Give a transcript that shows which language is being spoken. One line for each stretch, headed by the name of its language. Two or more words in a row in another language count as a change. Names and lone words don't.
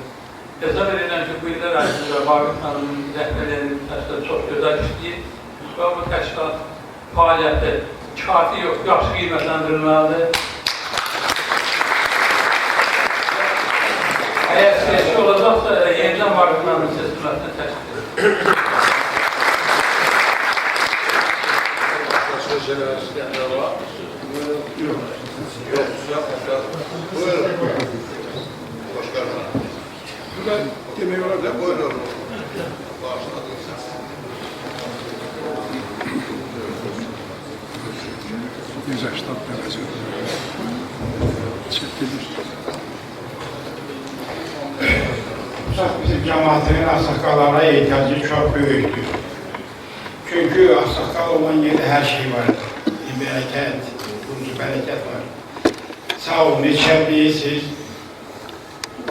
Azerbaijani: Hesab edirəm ki, bu illər ərzində Vaqif müəllimin rəhbərlərinin təşkilatı çox gözəl işləyir və bu təşkilat fəaliyyəti kafi yox, yaxşı qiymətləndirilməlidir. Əgər seçki olacaqsa, yenidən Vaqif müəllimin seçilməsini təşkil edir.
Turkish: Başka şeyler isteyenler var. Yok. Buyurun. Başkanım.
Azerbaijani: Demək olar da
Turkish: Buyurun. Başladınız. Güzel ştab yapacağız. Çekilir.
Azerbaijani: Bizim cəmaatının Asaqallara ehtiyacı çox böyükdür. Çünki Asaqal olan yerdə hər şey var. Bərəkət, qurucu bərəkət var. Sağ olun, neçəliyirsiniz.